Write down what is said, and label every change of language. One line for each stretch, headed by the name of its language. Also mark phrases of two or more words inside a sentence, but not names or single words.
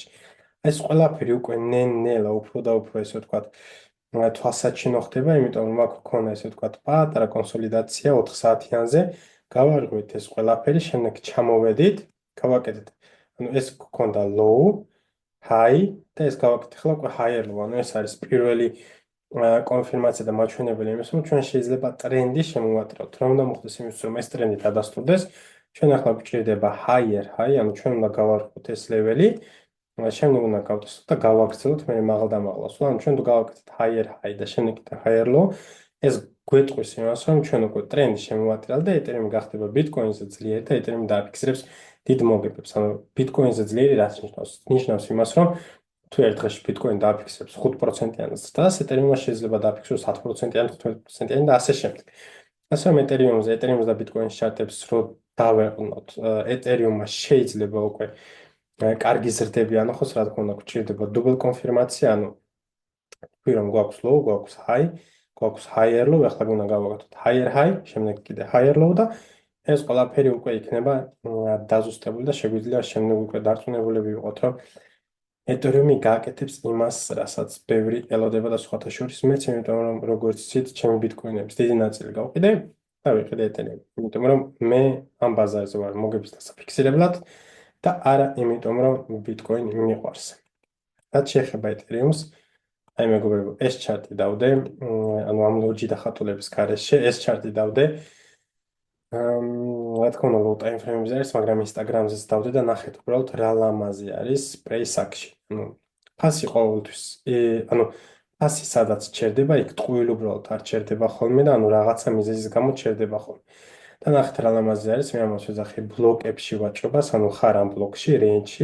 Georgian: ეს ყველაფერი უკვე ნელ-ნელა უფრო და უფრო ესე ვთქვათ, თვალსაჩინო ხდება, იმიტომ რომ აქ გქონდა ესე ვთქვათ, პატარა კონსოლიდაცია 4 საათიანზე. გავარღვიეთ ეს ყველაფერი, შემდეგ ჩამოვედით, გავაკეთეთ. ანუ ეს გქონდა low, high და ეს გავაკეთეთ ახლა უკვე
English: higher low,
Georgian: ანუ ეს არის პირველი კონფირმაცია და მაჩვენებელი იმის, რომ ჩვენ შეიძლება ტრენდი შემოვატრიალოთ. რა უნდა მოხდეს იმისთვის, რომ ეს ტრენდი დადასტურდეს, ჩვენ ახლა გვჭირდება
English: higher high,
Georgian: ანუ ჩვენ უნდა გავარღვიოთ ეს ლეველი. შემდეგ უნდა გავდესოთ და გავაგრძელოთ მე მაღალ და მაღალს. ანუ ჩვენ თუ გავაკეთეთ
English: higher high
Georgian: და შემდეგ კიდე
English: higher low,
Georgian: ეს გვეტყვის იმას, რომ ჩვენ უკვე ტრენდი შემოვატრიალეთ და ეთერიუმი გახდება ბიტკოინზე ძლიერი და ეთერიუმი დააფიქსირებს დიდ მოგებებს. ანუ ბიტკოინზე ძლიერი რაც ნიშნავს? ნიშნავს იმას, რომ თუ ერთ დღეში ბიტკოინი დააფიქსირებს 5%-იან ზრდას, ეთერიუმმა შეიძლება დააფიქსიროს 10%-იან, 15%-იან და ასე შემდეგ. ასე რომ ეთერიუმს და ბიტკოინის ჩარტებს რო დავეყნოთ, ეთერიუმმა შეიძლება უკვე კარგი ზრდები ანახოს, რა თქმა უნდა, გვჭირდება დუბლ კონფირმაცია, ანუ თქვი რომ გვაქვს low, გვაქვს high, გვაქვს
English: higher low,
Georgian: ახლა გვინდა გავაკეთოთ
English: higher high,
Georgian: შემდეგ კიდე
English: higher low
Georgian: და ეს ყველაფერი უკვე იქნება დაზუსტებული და შეგვიძლია შემდეგ უკვე დარწმუნებულები ვიყოთ, რომ ეთერიუმი გააკეთებს იმას, რასაც ბევრი ელოდება და სხვათა შორის მეც, იმიტომ რომ როგორც იცით, ჩემი ბიტკოინების დიდი ნაწილი გავყიდე და ვიყიდე ეთერიუმი. იმიტომ რომ მე ამ ბაზარზე ვარ მოგების დასაფიქსირებლად და არა იმიტომ რომ ბიტკოინი მიყვარს. რაც შეეხება ეთერიუმს, აი მეგობრებო, ეს ჩარტი დავდე, ანუ ამ ლოჯი და ხატულების გარეშე ეს ჩარტი დავდე. რა თქმა უნდა,
English: low time frame-
Georgian: ზე არის, მაგრამ Instagram-ზეც დავდე და ნახეთ უბრალოდ რა ლამაზი არის price-ში. ანუ ფასი ყოველთვის, ანუ ფასი სადაც ჩერდება, იქ ტყუილი უბრალოდ არ ჩერდება ხოლმე და ანუ რაღაცა მიზეზის გამო ჩერდება ხოლმე. და ნახეთ რა ლამაზი არის, მე ამას ვეძახი ბლოკებში ვაჭრობას, ანუ ხარ ამ ბლოკში, range-ში.